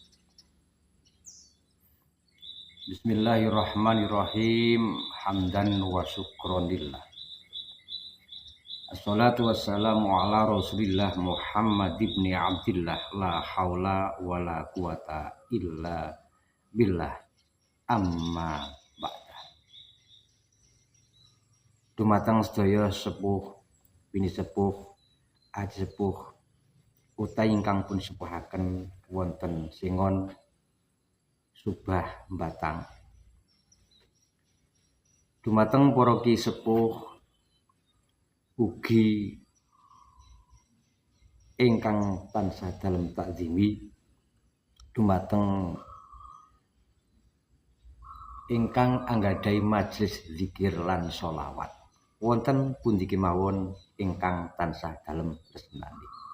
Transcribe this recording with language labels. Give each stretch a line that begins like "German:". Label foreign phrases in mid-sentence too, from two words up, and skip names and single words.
Arabic: بسم الله الرحمن الرحيم. حمدا وشكرا لله الصلاة والسلام على رسول الله محمد بن عبد الله. لا حول ولا قوة إلا بالله. أما بعد.
Javanese: Dumateng sedaya sepuh, bini sepuh, aji sepuh, utai ingkang pun sepuhaken wonten Singon Subah Batang. Dumateng para ki sepuh ugi ingkang tansah dalem takzimi, dumateng ingkang anggadhahi majelis zikir lan sholawat wonten pundi kemawon ingkang tansah dalem tresnani.